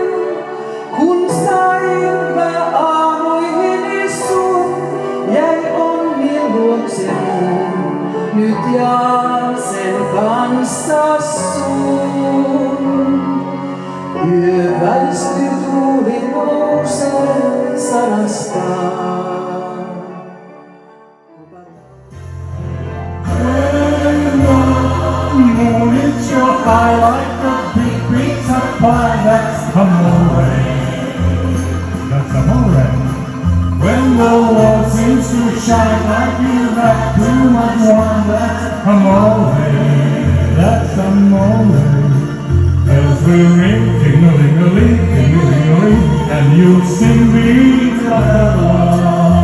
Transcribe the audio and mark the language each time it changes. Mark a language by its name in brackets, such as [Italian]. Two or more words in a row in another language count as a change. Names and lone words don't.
[Finnish] Kun sain mä aamuihin istuun, jäi onni luokse mun. ja sen kanssa sun. Yö väistyy, tuuli nousee sarastaan. [English] Moon, it's your high like a big pizza pie. That's amore. That's amore. When the world seems to shine like you have too much wine. That's amore. That's amore. Bells will ring, ting-a-ling-a-ling, ting-a-ling-a-ling, and you'll sing me la la la.